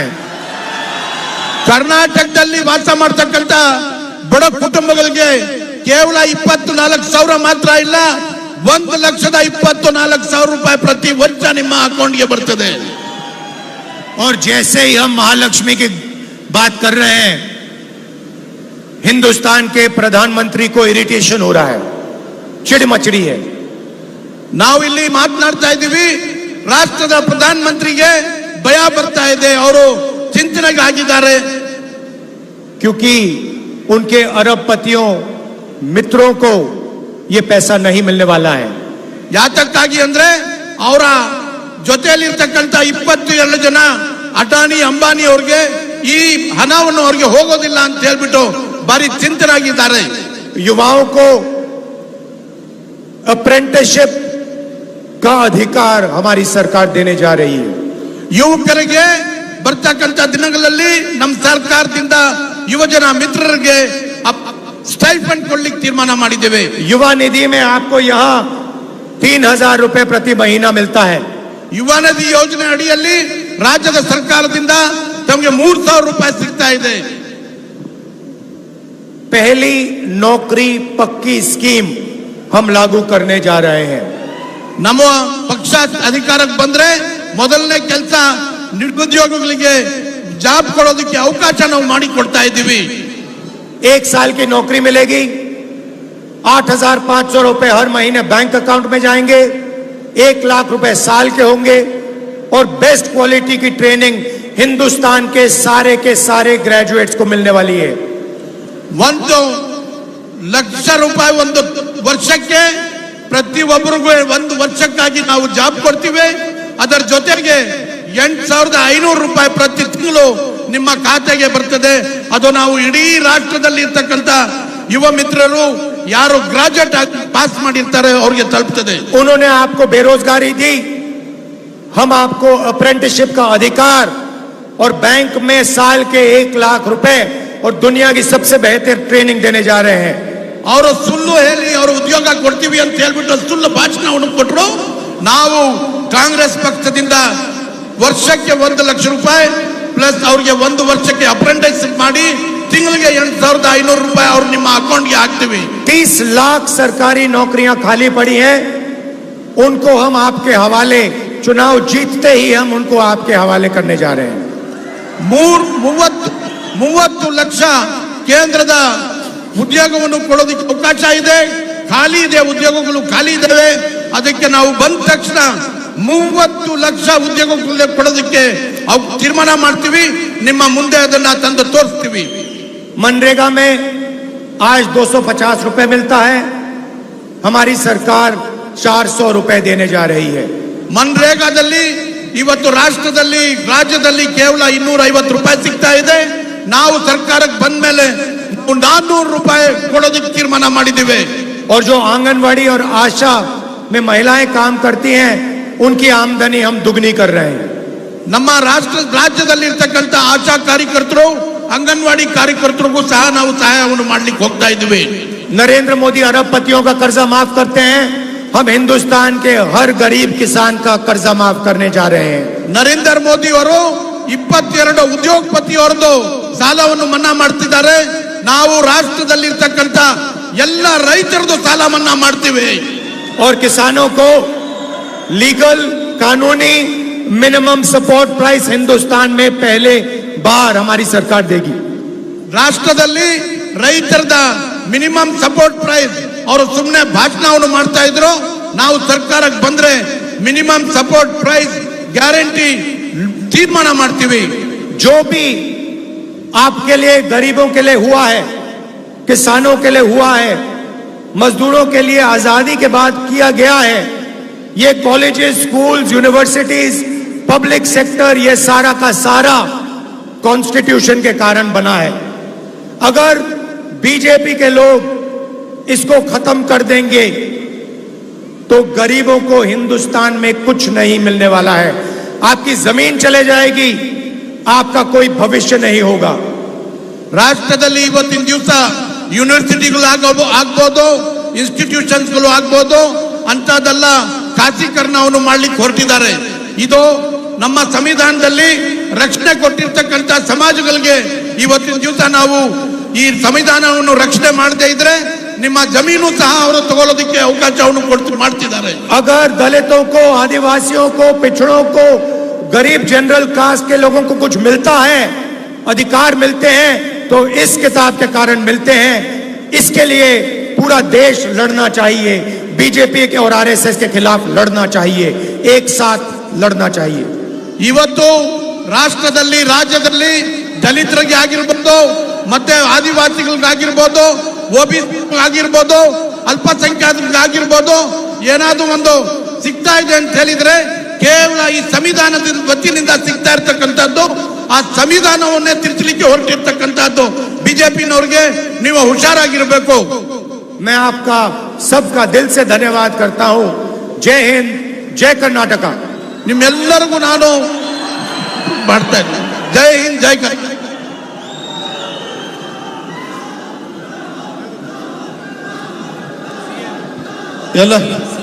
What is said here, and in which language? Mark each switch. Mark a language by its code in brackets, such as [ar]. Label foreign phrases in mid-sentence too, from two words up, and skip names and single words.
[kn] ಕರ್ನಾಟಕದಲ್ಲಿ ವಾಸ ಮಾಡ್ತಕ್ಕಂಥ ಬಡ ಕುಟುಂಬಗಳಿಗೆ ಕೇವಲ 24,000 ಮಾತ್ರ ಇಲ್ಲ, 1,24,000 ರೂಪಾಯಿ ಪ್ರತಿ ವರ್ಷ ನಿಮ್ಮ ಅಕೌಂಟ್ಗೆ ಬರ್ತದೆ. [hi] और जैसे ही हम महालक्ष्मी की बात कर रहे हैं, हिंदुस्तान के प्रधानमंत्री को इरिटेशन हो रहा है, चिड़ मचड़ी है. [kn] ನಾವು ಇಲ್ಲಿ ಮಾತನಾಡ್ತಾ ಇದ್ದೀವಿ, ರಾಷ್ಟ್ರದ ಪ್ರಧಾನಮಂತ್ರಿಗೆ ಭಯ ಬರ್ತಾ ಇದೆ, ಅವರು ಚಿಂತನೆಗೆ ಆಗಿದ್ದಾರೆ. [hi] क्योंकि उनके अरबपतियों मित्रों को ये पैसा नहीं मिलने वाला है. [kn] ಯಾತಕ್ಕಾಗಿ ಅಂದ್ರೆ ಅವರ ಜೊತೆಯಲ್ಲಿರ್ತಕ್ಕಂಥ 22 ಜನ ಅಟಾನಿ ಅಂಬಾನಿ ಅವ್ರಿಗೆ ಈ ಹಣವನ್ನು ಅವ್ರಿಗೆ ಹೋಗೋದಿಲ್ಲ ಅಂತ ಹೇಳ್ಬಿಟ್ಟು ಭಾರಿ ಚಿಂತನಾಗಿದ್ದಾರೆ. [hi] युवाओं को अप्रेंटिसशिप का अधिकार हमारी सरकार देने जा रही है. [kn] ಯುವಕರಿಗೆ ಬರ್ತಕ್ಕಂಥ ದಿನಗಳಲ್ಲಿ ನಮ್ಮ ಸರ್ಕಾರದಿಂದ ಯುವಜನ ಮಿತ್ರರಿಗೆ ಸ್ಟೈಪೆಂಡ್ ಕೊಡ್ಲಿಕ್ಕೆ ತೀರ್ಮಾನ ಮಾಡಿದ್ದೇವೆ. [hi] युवा निधि में आपको यहाँ 3,000 रुपए प्रति महीना मिलता है. [kn] ಯುವ ನಿಧಿ ಯೋಜನೆ ಅಡಿಯಲ್ಲಿ ರಾಜ್ಯದ ಸರ್ಕಾರದಿಂದ ತಮಗೆ 3,000 ರೂಪಾಯಿ ಸಿಗ್ತಾ ಇದೆ. [hi] पहली नौकरी पक्की स्कीम हम लागू करने जा रहे हैं. [kn] ನಮ್ಮ ಪಕ್ಷ ಅಧಿಕಾರಕ್ಕೆ ಬಂದ್ರೆ ಮೊದಲನೇ ಕೆಲಸ ನಿರುದ್ಯೋಗಿಗಳಿಗೆ ಜಾಬ್ ಕೊಡೋದಕ್ಕೆ ಅವಕಾಶ ನಾವು ಮಾಡಿ ಕೊಡ್ತಾ ಇದ್ದೀವಿ. [hi] 1 साल की नौकरी मिलेगी, 8,500 रुपए हर महीने [en] bank account [hi] में जाएंगे, 1 लाख रुपए साल के होंगे और [en] best quality [hi] की ट्रेनिंग हिंदुस्तान के सारे ग्रेजुएट्स को मिलने वाली है. [kn] 1 ಲಕ್ಷ ರೂಪಾಯಿ ಒಂದು ವರ್ಷಕ್ಕೆ ಪ್ರತಿಯೊಬ್ಬರಿಗೂ 1 ವರ್ಷಕ್ಕಾಗಿ ನಾವು ಜಾಬ್ ಕೊಡ್ತೀವಿ. ಅದರ ಜೊತೆಗೆ 8,500 ರೂಪಾಯಿ ಪ್ರತಿ ತಿಂಗಳು ನಿಮ್ಮ ಖಾತೆಗೆ ಬರ್ತದೆ. ಅದು ನಾವು ಇಡೀ ರಾಷ್ಟ್ರದಲ್ಲಿ ಇರ್ತಕ್ಕಂಥ ಯುವ ಮಿತ್ರರು ಯಾರು ಗ್ರಾಜುಯೇಟ್ ಆಗಿ ಪಾಸ್ ಮಾಡಿರ್ತಾರೆ ಅವ್ರಿಗೆ ತಲುಪ್ತದೆ. [hi] उन्होंने आपको बेरोजगारी दी, हम आपको अप्रेंटिसशिप का अधिकार और बैंक में साल के 1 लाख रुपए और दुनिया की सबसे बेहतर ट्रेनिंग देने जा रहे हैं. [kn] ಅವರು ಸುಳ್ಳು ಹೇಳಿ ಅವರು ಉದ್ಯೋಗ ಕೊಡ್ತೀವಿ ಅಂತ ಹೇಳ್ಬಿಟ್ಟು ಸುಳ್ಳು ಭಾಷಣವನ್ನು ಕೊಟ್ಟರು. ನಾವು ಕಾಂಗ್ರೆಸ್ ಪಕ್ಷದಿಂದ ವರ್ಷಕ್ಕೆ 1 ಲಕ್ಷ ರೂಪಾಯಿ ಪ್ಲಸ್ ಅವ್ರಿಗೆ 1 ವರ್ಷಕ್ಕೆ ಅಪ್ರೆಂಟಿಸ್ಶಿಪ್ ಮಾಡಿ ತಿಂಗಳಿಗೆ 8,500 ರೂಪಾಯಿ ಅವ್ರು ನಿಮ್ಮ ಅಕೌಂಟ್ಗೆ ಹಾಕ್ತೀವಿ. [hi] 30 लाख सरकारी नौकरियां खाली पड़ी हैं, उनको हम आपके हवाले चुनाव जीतते ही हम उनको आपके हवाले करने जा रहे हैं। [kn] 30 ಲಕ್ಷ ಕೇಂದ್ರದ ಉದ್ಯೋಗವನ್ನು ಕೊಡೋದಕ್ಕೆ ಅವಕಾಶ ಇದೆ. ಖಾಲಿ ಇದೆ, ಉದ್ಯೋಗಗಳು ಖಾಲಿ ಇದ್ದಾವೆ. ಅದಕ್ಕೆ ನಾವು ಬಂದ ತಕ್ಷಣ 30 ಲಕ್ಷ ಉದ್ಯೋಗಗಳು ಕೊಡೋದಕ್ಕೆ ತೀರ್ಮಾನ ಮಾಡ್ತೀವಿ. ನಿಮ್ಮ ಮುಂದೆ ಅದನ್ನ ತಂದು ತೋರಿಸ್ತೀವಿ. [hi] मनरेगा में आज 250 रुपए मिलता है, हमारी सरकार 400 रुपए देने जा रही है। [kn] ಮನ್ರೇಗಾದಲ್ಲಿ ಇವತ್ತು ರಾಜ್ಯದಲ್ಲಿ ಕೇವಲ 250 ರೂಪಾಯಿ ಸಿಗ್ತಾ ಇದೆ. ನಾವು ಸರ್ಕಾರಕ್ಕೆ ಬಂದ ಮೇಲೆ 400 ರೂಪಾಯಿ ಕೊಡೋದಕ್ಕೆ ತೀರ್ಮಾನ ಮಾಡಿದ್ದೀವಿ. [hi] और जो आंगनवाड़ी और आशा में महिलाएं काम करती हैं, उनकी आमदनी हम दुगनी कर रहे हैं। [kn] ನಮ್ಮ ರಾಜ್ಯದಲ್ಲಿ ಇರ್ತಕ್ಕಂಥ ಆಶಾ ಕಾರ್ಯಕರ್ತರು, ಅಂಗನವಾಡಿ ಕಾರ್ಯಕರ್ತರಿಗೂ ಸಹ ನಾವು ಸಹಾಯವನ್ನು ಮಾಡ್ಲಿಕ್ಕೆ ಹೋಗ್ತಾ ಇದ್ದೀವಿ. [hi] नरेंद्र मोदी अरबपतियों का कर्जा माफ करते हैं, हम हिंदुस्तान के हर गरीब किसान का कर्जा माफ करने जा रहे हैं। [kn] ನರೇಂದ್ರ ಮೋದಿ ಅವರು 22 ಉದ್ಯೋಗಪತಿಯವರದು ಸಾಲವನ್ನು ಮನ್ನಾ ಮಾಡ್ತಿದ್ದಾರೆ. ನಾವು ರಾಷ್ಟ್ರದಲ್ಲಿ ಇರ್ತಕ್ಕಂಥ ಎಲ್ಲ ರೈತರದು ಸಾಲ ಮನ್ನಾ ಮಾಡ್ತೀವಿ. [hi] और किसानों को लीगल कानूनी [en] minimum support price [hi] हिंदुस्तान में पहले बार हमारी सरकार देगी। [kn] ರಾಷ್ಟ್ರದಲ್ಲಿ ರೈತರದ [en] minimum support price [kn] ಅವರು ಸುಮ್ಮನೆ ಭಾಷಣವನ್ನು ಮಾಡ್ತಾ ಇದ್ರು. ನಾವು ಸರ್ಕಾರಕ್ಕೆ ಬಂದ್ರೆ [en] minimum support price guarantee [kn] ತೀರ್ಮಾನ ಮಾಡ್ತೀವಿ. [hi] जो भी आपके लिए, गरीबों के लिए हुआ है, किसानों के लिए हुआ है, मजदूरों के लिए आजादी के बाद किया गया है, ये [en] colleges, schools, universities, public sector, [hi] ये सारा का सारा कॉन्स्टिट्यूशन के कारण बना है। अगर बीजेपी के लोग इसको खत्म कर देंगे तो गरीबों को हिंदुस्तान में कुछ नहीं मिलने वाला है। आपकी जमीन चले जाएगी, आपका कोई भविष्य नहीं होगा। [kn] ರಾಷ್ಟ್ರದಲ್ಲಿ ಇವತ್ತಿನ ದಿವಸ ಯೂನಿವರ್ಸಿಟಿಗಳು ಆಗ್ಬೋದು, ಇನ್ಸ್ಟಿಟ್ಯೂಷನ್ಸ್ಗಳು ಆಗ್ಬೋದು, ಅಂತದೆಲ್ಲ ಖಾಸಗೀಕರಣವನ್ನು ಮಾಡ್ಲಿಕ್ಕೆ ಹೊರಟಿದ್ದಾರೆ. ಇದು ನಮ್ಮ ಸಂವಿಧಾನದಲ್ಲಿ ರಕ್ಷಣೆ ಕೊಟ್ಟಿರ್ತಕ್ಕಂಥ ಸಮಾಜಗಳಿಗೆ ಇವತ್ತಿನ ದಿವಸ ನಾವು ಈ ಸಂವಿಧಾನವನ್ನು ರಕ್ಷಣೆ ಮಾಡದೇ ಇದ್ರೆ ನಿಮ್ಮ ಜಮೀನು ಸಹ ಅವರು ತಗೊಳ್ಳೋದಕ್ಕೆ ಅವಕಾಶವನ್ನು ಮಾಡ್ತಿದ್ದಾರೆ. [hi] अगर दलितों को, आदिवासियों को, पिछड़ों को, गरीब [en] general caste [hi] के लोगों को कुछ मिलता है, अधिकार मिलते हैं, तो इस किताब के कारण मिलते हैं। इसके लिए पूरा देश लड़ना चाहिए, बीजेपी के और आरएसएस के खिलाफ लड़ना चाहिए, एक साथ लड़ना चाहिए। [kn] ಇವತ್ತು ರಾಜ್ಯದಲ್ಲಿ ದಲಿತರಿಗೆ ಆಗಿರ್ಬೋದು, ಮತ್ತೆ ಆದಿವಾಸಿಗಳಿಗಾಗಿರ್ಬೋದು, ಓಬಿಸಿ ಆಗಿರ್ಬೋದು, ಅಲ್ಪಸಂಖ್ಯಾತರಿಗಾಗಿರ್ಬೋದು, ಏನಾದ್ರು ಒಂದು ಸಿಗ್ತಾ ಇದೆ ಅಂತ ಹೇಳಿದ್ರೆ ಕೇವಲ ಈ ಸಂವಿಧಾನದ ವತಿಯಿಂದ ಸಿಗ್ತಾ ಇರ್ತಕ್ಕಂಥದ್ದು. ಆ ಸಂವಿಧಾನವನ್ನೇ ತಿರುಚಲಿಕ್ಕೆ ಹೊರಟಿರ್ತಕ್ಕಂಥದ್ದು ಬಿಜೆಪಿನವ್ರಿಗೆ. ನೀವು ಹುಷಾರಾಗಿರ್ಬೇಕು. [hi] मैं आपका सबका दिल से धन्यवाद करता हूं। जय हिंद, जय कर्नाटक। [kn] ನಿಮ್ಮೆಲ್ಲರಿಗೂ ನಾನು ಮಾಡ್ತಾ ಇದ್ದೀನಿ. ಜೈ ಹಿಂದ್, ಜೈ ಕರ್ನಾಟಕ. ಎಲ್ಲ